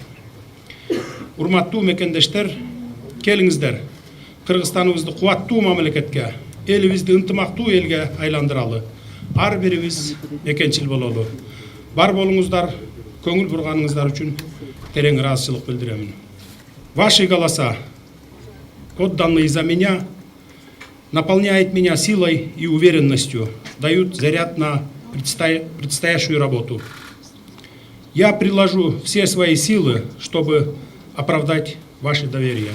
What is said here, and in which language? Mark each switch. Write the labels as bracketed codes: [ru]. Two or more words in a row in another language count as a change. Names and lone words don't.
[ky] Урматтуу мекендештер, келиңиздер, Кыргызстаныбызды кубаттуу мамлекетке, элибизди ынтымактуу элге айландыралы. Ар бирибиз мекенчил бололу. Бар болуңуздар, көңүл бурганыңыздар үчүн терең ыраазычылык билдиремин. [ru] Ваши голоса, отданные за меня, наполняет меня силой и уверенностью, дают заряд на предстоящую работу. Я приложу все свои силы, чтобы оправдать ваше доверие.